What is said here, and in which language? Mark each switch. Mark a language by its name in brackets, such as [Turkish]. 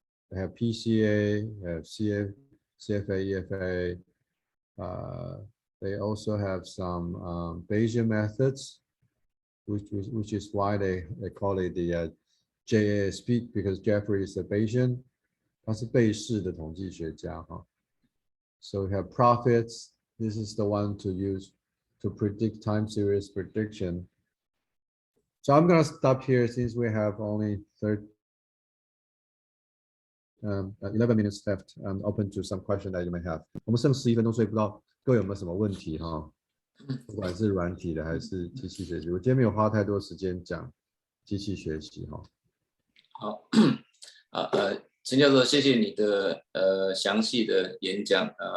[English] They have PCA, they have CFA, EFA. They also have some Bayesian methods, which is why they call it the JASP, because Jeffrey is a Bayesian. [Chinese] 他是贝氏的统计学家哈。 [English] So we have profits. This is the one to use to predict time series prediction. So I'm gonna stop here, since we have only 11 minutes left. I'm open to some question that you may have. [Chinese] 我们剩11分钟，所以不知道各位有没有什么问题哈？不管是软体的还是机器学习，我今天没有花太多时间讲机器学习哈。好，陈教授，谢谢你的详细的演讲。